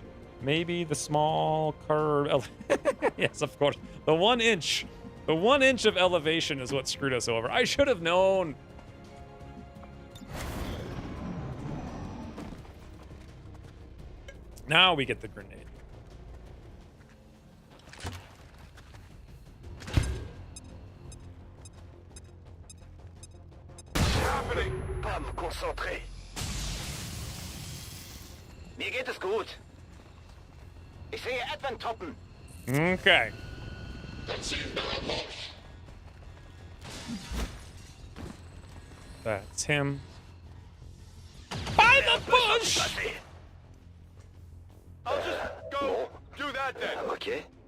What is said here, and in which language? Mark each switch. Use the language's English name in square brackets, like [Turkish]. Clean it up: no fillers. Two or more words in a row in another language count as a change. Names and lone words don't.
[English] Maybe the small curve. Yes, of course. The 1 inch. The 1 inch of elevation is what screwed us over. I should have known. Now we get the grenade. [French] Pas me concentrer. [German] Mir geht es gut. Ich sehe Advent toppen. [English] Okay. That's him. By the bush! I'll just go do that then. Okay.